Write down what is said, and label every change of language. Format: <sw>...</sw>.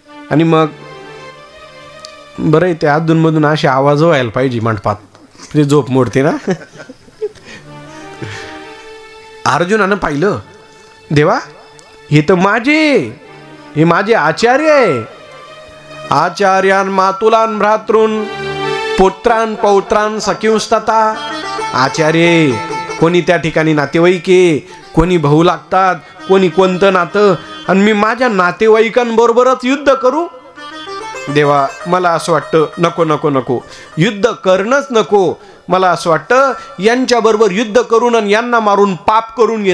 <mr>आणि मग बरं, ते अधूनमधून असे आवाज व्हायला पाहिजे मंडपात, म्हणजे झोप मोडते ना. अर्जुनानं पाहिलं, देवा हे तर हे माझे आचार्य आहे.</mr> <sa>आचार्यान मातुलान भ्रातृन पुत्रान पौत्रान सखिंस्तता.</sa> <mr>आचार्य कोणी त्या ठिकाणी नातेवाईके, कोणी भाऊ लागतात, कोणी कोणतं नातं, आणि मी माझ्या नातेवाईकांबरोबरच युद्ध करू. देवा मला असं वाटतं नको नको नको, युद्ध करणंच नको. मला असं वाटतं यांच्याबरोबर युद्ध करून आणि यांना मारून पाप करून घे.</mr>